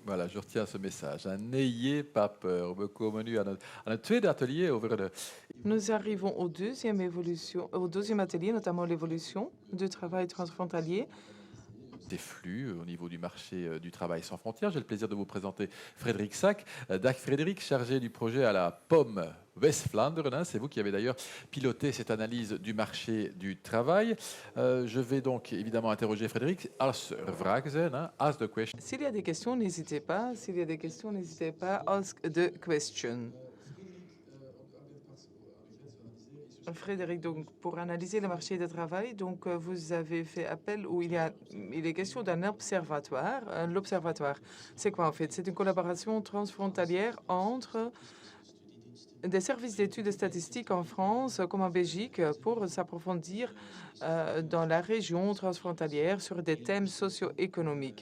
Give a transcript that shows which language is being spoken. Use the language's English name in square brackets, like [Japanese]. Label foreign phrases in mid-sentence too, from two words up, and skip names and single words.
[French] Voilà, je retiens ce message, hein. N'ayez pas peur. [Dutch] We komen nu aan het tweede atelier over de [French] Nous arrivons au deuxième atelier, notamment l'évolution du travail transfrontalier. des flux au niveau du marché du travail sans frontières. J'ai le plaisir de vous présenter Frédéric Sack. Dag Frédéric, chargé du projet à la Pomme West-Vlaanderen, hein. C'est vous qui avez d'ailleurs piloté cette analyse du marché du travail. Je vais donc évidemment interroger Frédéric. [Dutch] Als er vragen zijn, hein, [English] ask the question. [French] S'il y a des questions, n'hésitez pas. S'il y a des questions, n'hésitez pas. [English] Ask the question. [French] Frédéric, donc pour analyser le marché du travail, donc vous avez fait appel où il est question d'un observatoire. L'observatoire, c'est quoi en fait? C'est une collaboration transfrontalière entre des services d'études et statistiques en France comme en Belgique pour s'approfondir dans la région transfrontalière sur des thèmes socio-économiques.